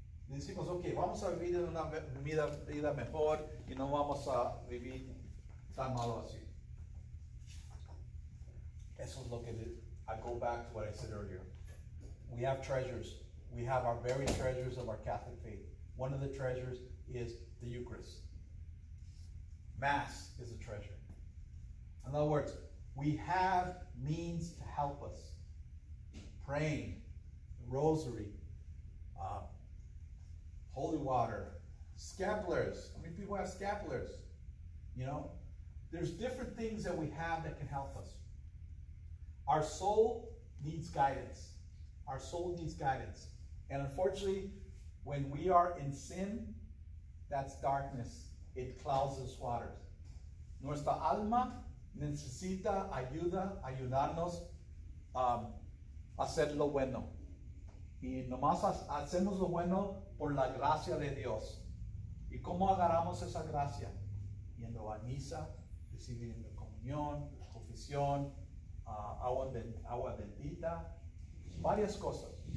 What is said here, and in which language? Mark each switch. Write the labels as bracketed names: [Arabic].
[Spanish] Decimos, ok, vamos a vivir una vida mejor y no vamos a vivir tan malo así. Eso es lo que [English] I go back to what I said earlier. We have treasures. We have our very treasures of our Catholic faith. One of the treasures is the Eucharist. Mass is a treasure. In other words, we have means to help us. Praying, the rosary, holy water, scapulars. How many people have scapulars? You know, there's different things that we have that can help us. Our soul needs guidance. Our soul needs guidance. And unfortunately, when we are in sin, that's darkness. It clouds the waters. [Spanish] Nuestra alma necesita ayudarnos a hacer lo bueno. Y nomás hacemos lo bueno por la gracia de Dios. ¿Y cómo agarramos esa gracia? Yendo a misa, recibiendo comunión, confesión, agua bendita, varias cosas.